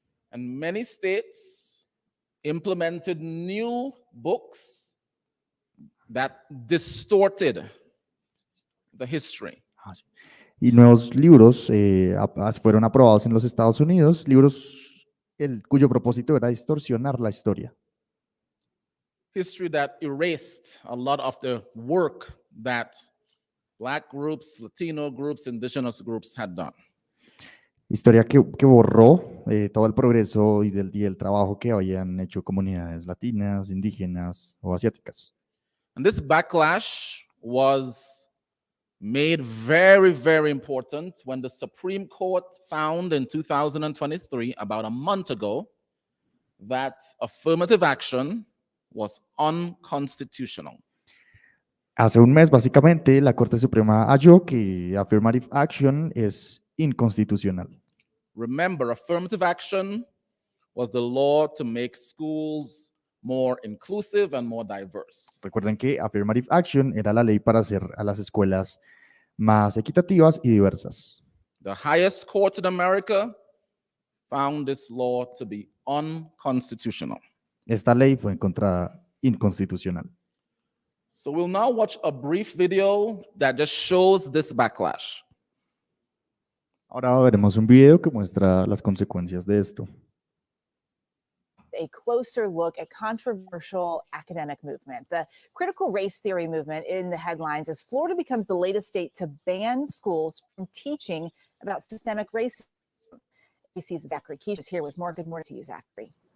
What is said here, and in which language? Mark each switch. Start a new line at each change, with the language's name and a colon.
English: And many states implemented new books that distorted the history.
Spanish: Y nuevos libros fueron aprobados en los Estados Unidos, libros cuyo propósito era distorsionar la historia.
English: History that erased a lot of the work that Black groups, Latino groups, indigenous groups had done.
Spanish: Historia que borró todo el progreso y el trabajo que habían hecho comunidades latinas, indígenas o asiáticas.
English: And this backlash was made very, very important when the Supreme Court found in 2023, about a month ago, that affirmative action was unconstitutional.
Spanish: Hace un mes, básicamente, la Corte Suprema halló que affirmative action es inconstitucional.
English: Remember, affirmative action was the law to make schools more inclusive and more diverse.
Spanish: Recuerden que affirmative action era la ley para hacer a las escuelas más equitativas y diversas.
English: The highest court in America found this law to be unconstitutional.
Spanish: Esta ley fue encontrada inconstitucional.
English: So we'll now watch a brief video that just shows this backlash.
Spanish: Ahora veremos un video que muestra las consecuencias de esto.
English: A closer look at controversial academic movement. The critical race theory movement in the headlines as Florida becomes the latest state to ban schools from teaching about systemic racism. ABC's Zachary Keefe is here with more. Good morning to you, Zachary.